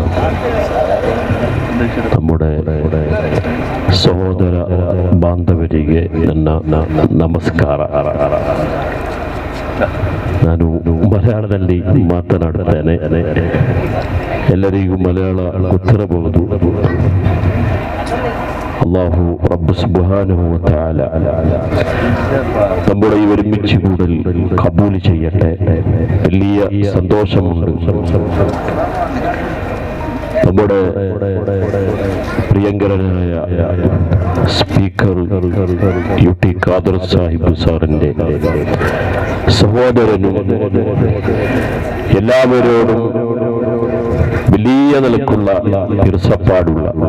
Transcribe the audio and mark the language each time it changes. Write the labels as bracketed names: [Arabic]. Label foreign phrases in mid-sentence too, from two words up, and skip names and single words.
[Kannada] നമ്മുടെ ಸಹೋದರ ಬಾಂಧವರಿಗೆ ನನ್ನ ನಮಸ್ಕಾರ. ನಾನು ಮಲಯಾಳದಲ್ಲಿ ಮಾತನಾಡುತ್ತೇನೆ. ಎಲ್ಲರಿಗೂ ಮಲಯಾಳ ಗೊತ್ತಿರಬಹುದು. [Malayalam] അല്ലാഹു റബ്ബ് [Arabic] سبحانه وتعالى [Malayalam] നമ്മുടെ ഈ ഒരുമിച്ച് കൂടൽ കബൂൽ ചെയ്യട്ടെ. വലിയ സന്തോഷമുണ്ട്. നമ്മുടെ പ്രിയങ്കരനായ സ്പീക്കർ UT ഖാദർ സാഹിബ് സാറിന്റെ സഹോദരനും എല്ലാവരോടും വലിയ നിലക്കുള്ള ഇർസപ്പാടുള്ള